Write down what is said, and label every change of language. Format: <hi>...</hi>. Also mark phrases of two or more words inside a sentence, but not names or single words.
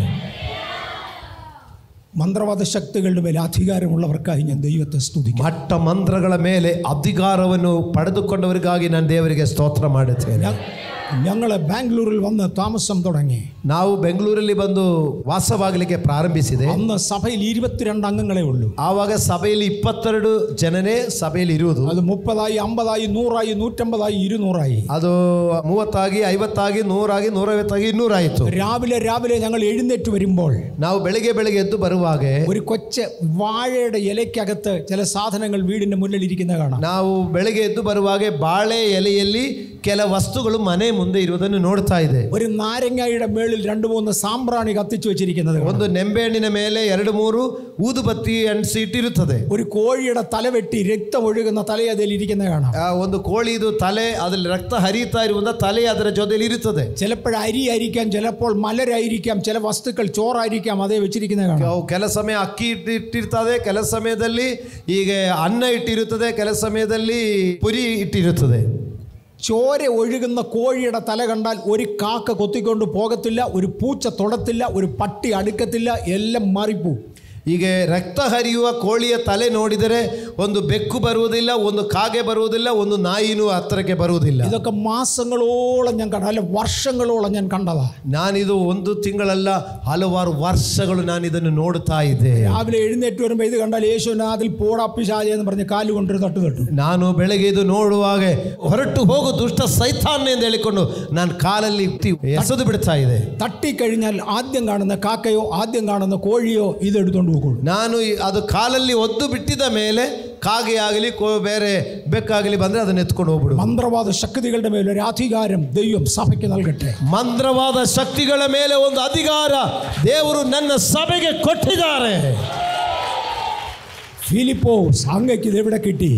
<kn>ಮಂತ್ರವಾದ ಶಕ್ತಿಗಳ ಮೇಲೆ ಅಧಿಕಾರವುಳ್ಳವರಿಗಾಗಿ ನಾನು ದೈವത്തെ ಸ್ತುತಿಸುತ್ತೇನೆ. ಮಟ್ಟ ಮಂತ್ರಗಳ ಮೇಲೆ ಅಧಿಕಾರವನ್ನು ಪಡೆದುಕೊಂಡವರಿಗಾಗಿ ನಾನು ದೇವರಿಗೆ ಸ್ತೋತ್ರ ಮಾಡುತ್ತೇನೆ.</kn> <ml>ഞങ്ങൾ ബാംഗ്ലൂരിൽ വന്ന് താമസം തുടങ്ങി.</ml> <kn>ನಾವು ಬೆಂಗಳೂರಲ್ಲಿ ಬಂದು ವಾಸವಾಗಲಿಕ್ಕೆ ಪ್ರಾರಂಭಿಸಿದೆ.</kn> <ml>അന്ന് സഭയിൽ 22 അംഗങ്ങളೇ ഉള്ളൂ.</ml> <kn>ಆವಾಗ ಸಭೆಯಲ್ಲಿ 22 ಜನನೇ ಸಭೆಯಲ್ಲಿ ಇರುವುದು. ಅದು 30 50 100 150 200 ಅದು 30 50 100 150 200 ಆಯಿತು.</kn> <ml>രാവിലെ ഞങ്ങൾ എഴുന്നേറ്റ് വരുമ്പോൾ,</ml> <kn>ನಾವು ಬೆಳಿಗ್ಗೆ ಎದ್ದು ಬರುವಾಗ</kn> <ml>ഒരു കൊച്ചു വാഴയുടെ ഇലയ്ക്കകത്ത് ചില സാധനങ്ങൾ വീടിന്റെ മുന്നിൽ ഇരിക്കുന്ന കാണാം.</ml> <kn>ನಾವು ಬೆಳಿಗ್ಗೆ ಎದ್ದು ಬರುವಾಗ ಬಾಳೆ ಎಲೆಯಲ್ಲಿ ಕೆಲ ವಸ್ತುಗಳು ಮನೆ ಮುಂದೆ ಇರುವುದನ್ನು ನೋಡ್ತಾ ಇದೆ.</kn> <ml>ഒരു നാരങ്ങയുടെ മേളിൽ 2-3 സാമ്പ്രാണി കത്തിച്ചു വെച്ചിരിക്കുന്നത്.</ml> <kn>ಒಂದು ನಿಂಬೆಹಣ್ಣಿನ ಮೇಲೆ 2-3 ಊದುಬತ್ತಿ ಅಂಟಿಸಿ ಇಟ್ಟಿರುತ್ತದೆ.</kn> <ml>ഒരു കോഴിയുടെ തല വെട്ടി രക്തം ഒഴുകുന്ന തല അതിൽ ഇരിക്കുന്ന കാണാം.</ml> <kn>ಒಂದು ಕೋಳಿದು ತಲೆ, ಅದರಲ್ಲಿ ರಕ್ತ ಹರಿಯುತ್ತಾ ಇರುವಂತ ತಲೆ ಅದರ ಜೊತೆಯಲ್ಲಿ ಇರುತ್ತದೆ.</kn> <ml>ചിലപ്പോൾ അരി ആയിരിക്കാം, ചിലപ്പോൾ മലരായിരിക്കാം, ചില വസ്തുക്കൾ ചോറായിരിക്കാം, അതേ വെച്ചിരിക്കുന്ന കാണാം.</ml> <kn>ಕೆಲ ಸಮಯ ಅಕ್ಕಿ ಇಟ್ಟಿರ್ತದೆ, ಕೆಲ ಸಮಯದಲ್ಲಿ ಈಗ ಅನ್ನ ಇಟ್ಟಿರುತ್ತದೆ, ಕೆಲ ಸಮಯದಲ್ಲಿ ಪುರಿ ಇಟ್ಟಿರುತ್ತದೆ.</kn> <ml>ചോര ഒഴുകുന്ന കോഴിയുടെ തല കണ്ടാൽ ഒരു കാക്ക കൊത്തിക്കൊണ്ട് പോകത്തില്ല, ഒരു പൂച്ച തൊടത്തില്ല, ഒരു പട്ടി അടുക്കത്തില്ല, എല്ലാം മാറിപ്പോവും.</ml> <kn>ಹೀಗೆ ರಕ್ತ ಹರಿಯುವ ಕೋಳಿಯ ತಲೆ ನೋಡಿದರೆ ಒಂದು ಬೆಕ್ಕು ಬರುವುದಿಲ್ಲ, ಒಂದು ಕಾಗೆ ಬರುವುದಿಲ್ಲ, ಒಂದು ನಾಯಿನೂ ಹತ್ತಿರಕ್ಕೆ ಬರುವುದಿಲ್ಲ.</kn> <ml>ഇതൊക്കെ മാസങ്ങളോളം ഞാൻ കണ്ട, അല്ല വർഷങ്ങളോളം ഞാൻ കണ്ടതാ.</ml> <kn>ನಾನಿದು ಒಂದು ತಿಂಗಳಲ್ಲ, ಹಲವಾರು ವರ್ಷಗಳು ನಾನು ಇದನ್ನು ನೋಡ್ತಾ ಇದ್ದೆ.</kn> <ml>രാവിലെ എഴുന്നേറ്റ് വരുമ്പോൾ ഇത് കണ്ടാൽ യേശുവിനെ അതിൽ പോടാ പിശാചേ എന്ന് പറഞ്ഞ് കാല് കൊണ്ടൊരു തട്ട് തട്ടു.</ml> <kn>ನಾನು ಬೆಳಗ್ಗೆ ಇದು ನೋಡುವಾಗ ಹೊರಟು ಹೋಗು ದುಷ್ಟ ಸೈತಾನ್ ಎಂದು ಹೇಳಿಕೊಂಡು ನಾನು ಕಾಲಲ್ಲಿ ಎಸೆದು ಬಿಡ್ತಾ ಇದೆ.</kn> <ml>തട്ടിക്കഴിഞ്ഞാൽ ആദ്യം കാണുന്ന കാക്കയോ ആദ്യം കാണുന്ന കോഴിയോ ഇതെടുത്തോണ്ട് പോകുള്ളൂ.</ml> <kn>ನಾನು ಅದು ಕಾಲಲ್ಲಿ ಒದ್ದು ಬಿಟ್ಟಿದ ಮೇಲೆ ಕಾಗೆ ಆಗಲಿ ಬೇರೆ ಬೆಕ್ಕಾಗಲಿ ಬಂದ್ರೆ ಅದನ್ನ ಎತ್ಕೊಂಡು ಹೋಗ್ಬಿಡು. ಮಂತ್ರವಾದ ಶಕ್ತಿಗಳ ಮೇಲೆ</kn> <ml>ഒരു അധികാരം ദൈവം സഭയ്ക്ക് നൽകട്ടെ.</ml> <kn>ಮಂತ್ರವಾದ ಶಕ್ತಿಗಳ ಮೇಲೆ ಒಂದು ಅಧಿಕಾರ ದೇವರು ನನ್ನ ಸಭೆಗೆ ಕೊಟ್ಟಿದ್ದಾರೆ.</kn> <ml>ഫിലിപ്പോസ് അങ്ങക്ക് ഇത് എവിടെ കിട്ടി?</ml>